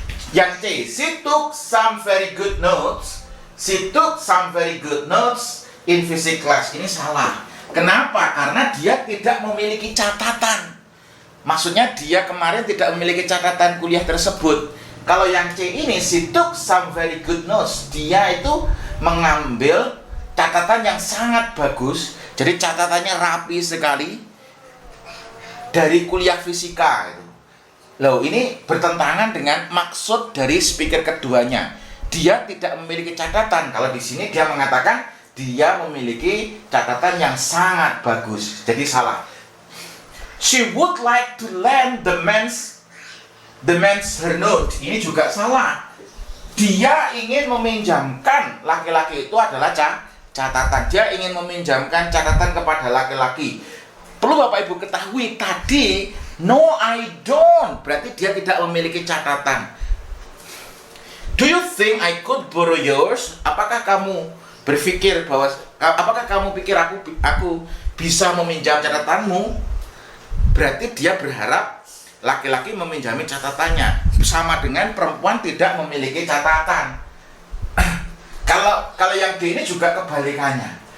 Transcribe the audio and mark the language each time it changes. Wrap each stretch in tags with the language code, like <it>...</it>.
<id>Yang C,</id> <en>she took some very good notes. She took some very good notes in physics class.</en> <id>Ini salah. Kenapa? Karena dia tidak memiliki catatan. Maksudnya dia kemarin tidak memiliki catatan kuliah tersebut. Kalau yang C ini,</id> <en>she took some very good notes.</en> <id>Dia itu mengambil catatan yang sangat bagus. Jadi catatannya rapi sekali dari kuliah fisika. Loh, ini bertentangan dengan maksud dari speaker keduanya. Dia tidak memiliki catatan. Kalau di sini dia mengatakan dia memiliki catatan yang sangat bagus. Jadi salah.</id> <en>She would like to lend the man's her note.</en> <id>Ini juga salah. Dia ingin meminjamkan, laki-laki itu adalah catatan. Dia ingin meminjamkan catatan kepada laki-laki. Perlu Bapak Ibu ketahui tadi,</id> <en>no I don't.</en> <id>Berarti dia tidak memiliki catatan.</id> <en>Do you think I could borrow yours?</en> <id>Apakah kamu berpikir apakah kamu pikir aku bisa meminjam catatanmu? Berarti dia berharap laki-laki meminjami catatannya. Sama dengan perempuan tidak memiliki catatan. Kalau yang D ini juga kebalikannya.</id>